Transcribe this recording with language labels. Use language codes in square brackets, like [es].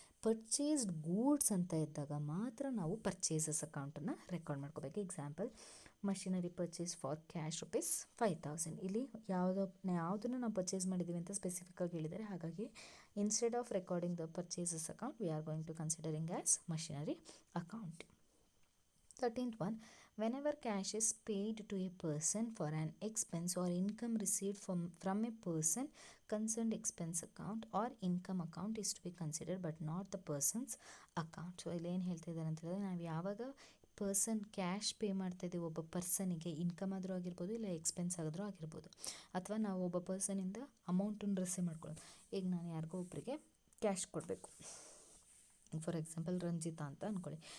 [kn] Purchased goods ಅಂತ ಇದ್ದಾಗ ಮಾತ್ರ ನಾವು ಪರ್ಚೇಸಸ್ ಅಕೌಂಟನ್ನು ರೆಕಾರ್ಡ್ ಮಾಡ್ಕೋಬೇಕು. Example, machinery purchase for cash ₹5,000. ಇಲ್ಲಿ ಯಾವುದನ್ನು ನಾವು ಪರ್ಚೇಸ್ ಮಾಡಿದ್ದೀವಿ ಅಂತ ಸ್ಪೆಸಿಫಿಕ್ಕಾಗಿ ಹೇಳಿದ್ದಾರೆ. [en] ಹಾಗಾಗಿ instead of recording the purchases account we are going to considering as machinery account. 13th one, whenever cash is paid to a person for an expense or income received from a person, concerned expense account or income account is to be considered but not the person's account. [kn] So ಇಲ್ಲಿ ಏನು ಹೇಳ್ತಾ ಇದ್ದಾರೆ ಅಂತ ಹೇಳಿದ್ರೆ, ನಾವು ಯಾವಾಗ person cash pay ಮಾಡ್ತಾ ಇದ್ದೀವಿ ಒಬ್ಬ ಪರ್ಸನಿಗೆ, ಇನ್ಕಮ್ ಆದರೂ ಆಗಿರ್ಬೋದು ಇಲ್ಲ ಎಕ್ಸ್ಪೆನ್ಸ್ ಆದರೂ ಆಗಿರ್ಬೋದು, ಅಥವಾ ನಾವು ಒಬ್ಬ ಪರ್ಸನಿಂದ ಅಮೌಂಟನ್ನು ರಿಸೀವ್ ಮಾಡ್ಕೊಳ್ಳೋದು. ಈಗ ನಾನು ಯಾರಿಗೋ ಒಬ್ಬರಿಗೆ ಕ್ಯಾಶ್ ಕೊಡಬೇಕು. ಫಾರ್ ಎಕ್ಸಾಂಪಲ್ ರಂಜಿತಾ ಅಂತ ಅಂದ್ಕೊಳ್ಳಿ.